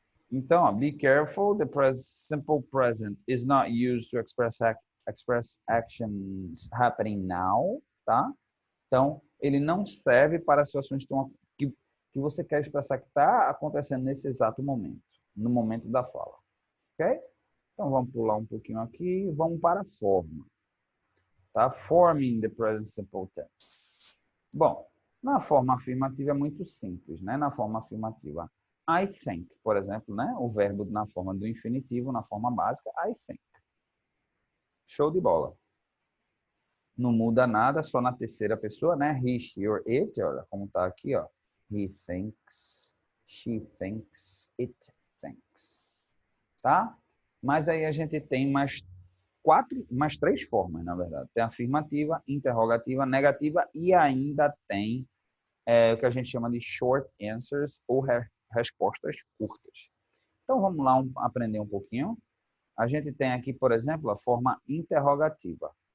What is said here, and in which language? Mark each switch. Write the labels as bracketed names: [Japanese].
[English] Então, ó, be careful, the simple present is not used to express actions happening now, tá? [Portuguese] Então, ele não serve para situações que você quer expressar que está acontecendo nesse exato momento, no momento da fala, ok? Então, vamos pular um pouquinho aqui e vamos para a forma, tá? [English] Forming the present simple tense. [Portuguese] Bom, na forma afirmativa é muito simples, né? Na forma afirmativa, [English] I think, [Portuguese] por exemplo, né? O verbo na forma do infinitivo, na forma básica, I think. Show de bola. Não muda nada, só na terceira pessoa, né? [English] He, she or it, [Portuguese] olha como tá aqui, ó. [English] He thinks, she thinks, it thinks. [Portuguese] Tá? Mas aí a gente tem mais três formas, na verdade. Tem afirmativa, interrogativa, negativa e ainda tem o que a gente chama de short answers ou respostas curtas. Então vamos lá aprender um pouquinho. A gente tem aqui, por exemplo, a forma interrogativa.